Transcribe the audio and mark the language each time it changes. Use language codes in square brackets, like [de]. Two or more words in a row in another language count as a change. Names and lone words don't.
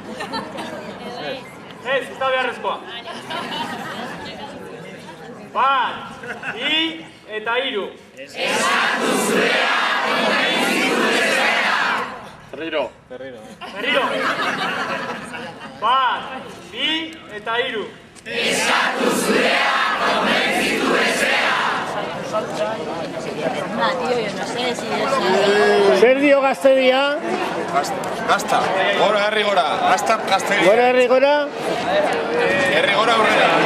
[eu] Ez da beharrezkoa. 1, 2 eta 3. Eskatu zurea, konbentzitu bestea. Berriro. 1, 2 eta 3. Eskatu zurea, konbentzitu bestea. [es] Tío, yo no sé si es... [eu] Zer dio Gaztedia? Gazta. Gora, herri gora. Gazta, Gaztedia. Gora, herri gora? Herri gora aurrera.